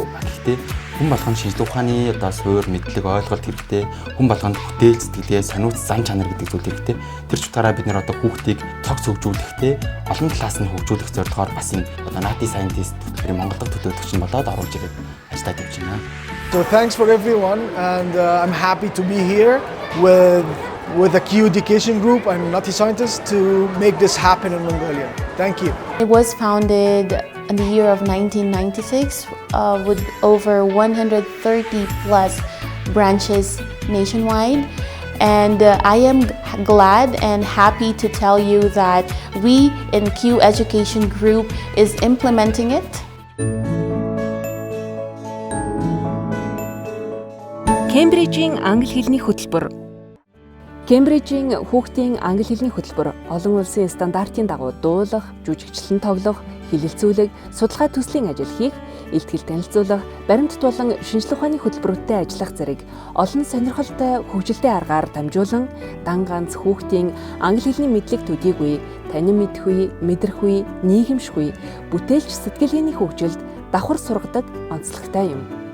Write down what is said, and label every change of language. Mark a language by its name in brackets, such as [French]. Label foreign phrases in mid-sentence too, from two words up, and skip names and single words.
[Mongolian] Гэхдээ хүн болгон шинжлэх ухааны одоо суурь, мэдлэг, ойлголт хэрэгтэй. Хүн болгонд бүтээл сэтгэлгээ, сониуц, зан чанар гэдэг зүйл хэрэгтэй. Тэр ч утгаараа бид нэр одоо хүүхдийг цогц хөгжүүлэхдээ олон талаас нь хөгжүүлэх зорилгоор бас энэ одоо Nati Scientist хөтөлбөрийн Монгол дахь төлөөлөгч нь болоод оруулж ирээд ажиллаад явж байна. [English] So thanks for everyone and I'm happy to be here with with the Q Education Group and Nati Scientists to make this happen in Mongolia. Thank you. It was founded in the year of 1996 with over 130 plus branches nationwide. And I am glad and happy to tell you that we in Q Education Group is implementing it. [Mongolian] Кембрижийн англи хэлний хөтөлбөр. Кембрижийн хүүхдийн англи хэлний хөтөлбөр олон улсын стандартын дагуу дуулах, жүжигчлэн тоглох, хэлэлцүүлэг, судалгаа төслийн ажил хийх, илтгэл танилцуулах, баримт болон шинжилгээ ухааны хөтөлбөрүүдтэй ажиллах зэрэг олон сонирхолтой хөгжилтэй аргаар дамжуулан дан ганц хүүхдийн англи хэлний мэдлэг төдийгүй танин мэдхгүй, мэдрэхгүй, нийгэмшгүй, бүтээлч сэтгэлгээний хөгжилд давхар сургадаг онцлогтой юм.